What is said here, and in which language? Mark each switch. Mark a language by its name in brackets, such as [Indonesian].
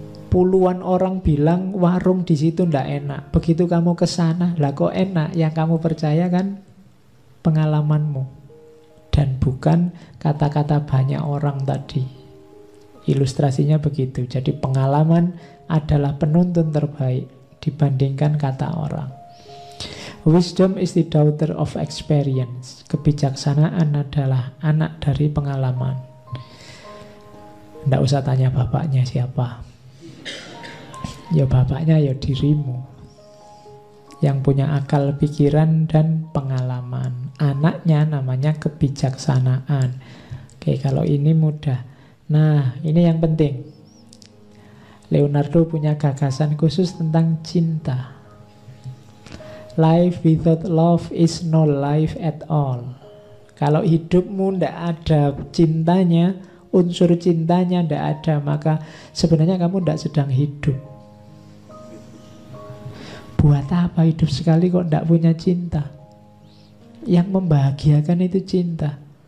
[Indonesian] Puluhan orang bilang warung di situ tidak enak. Begitu kamu ke sana, lah kok enak? Yang kamu percaya kan pengalamanmu dan bukan kata-kata banyak orang tadi. Ilustrasinya begitu. Jadi pengalaman adalah penuntun terbaik dibandingkan kata orang. [English] Wisdom is the daughter of experience. [Indonesian] Kebijaksanaan adalah anak dari pengalaman. Tidak usah tanya bapaknya siapa. Ya bapaknya ya dirimu, yang punya akal pikiran dan pengalaman. Anaknya namanya kebijaksanaan. Oke, kalau ini mudah. Nah, ini yang penting. Leonardo punya gagasan khusus tentang cinta. [English] Life without love is no life at all. [Indonesian] Kalau hidupmu tidak ada cintanya, unsur cintanya tidak ada, maka sebenarnya kamu tidak sedang hidup. Buat apa hidup sekali kok tidak punya cinta? Yang membahagiakan itu cinta.